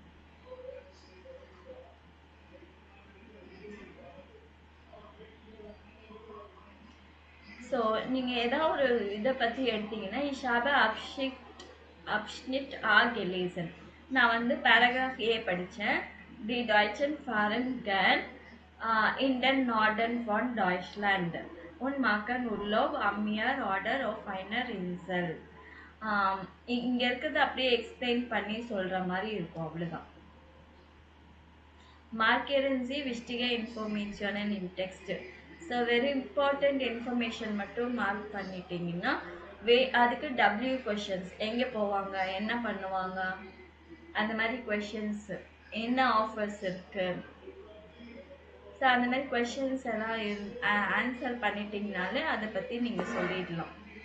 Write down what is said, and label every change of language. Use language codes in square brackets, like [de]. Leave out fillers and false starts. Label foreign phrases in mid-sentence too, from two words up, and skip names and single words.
[ta] ஸோ நீங்கள் ஏதாவது ஒரு இதை பற்றி எடுத்தீங்கன்னா [de] Ich habe Abschnitt A gelesen. [ta] நான் வந்து பேராகிராஃப் ஏ படித்தேன். [de] Die Deutschen fahren gern in den Norden von Deutschland und machen Urlaub am Meer oder auf einer Insel. [ta] இங்க இருக்கிறது அப்படியே எக்ஸ்பிளைன் பண்ணி சொல்ற மாதிரி இருக்கும், அவ்வளவுதான். [de] Markieren Sie wichtige Informationen in Text. [ta] ஸோ [en] very important information [ta] மட்டும் மார்க் பண்ணிட்டீங்கன்னா அதுக்கு [en] W questions, [ta] எங்கே போவாங்க, என்ன பண்ணுவாங்க, அந்த மாதிரி கொஷின்ஸ், என்ன ஆஃபர்ஸ் இருக்கு, ஸோ அந்த மாதிரி கொஷின்ஸ் எல்லாம் ஆன்சர் பண்ணிட்டீங்கனாலே அதை பற்றி நீங்கள் சொல்லிடலாம்.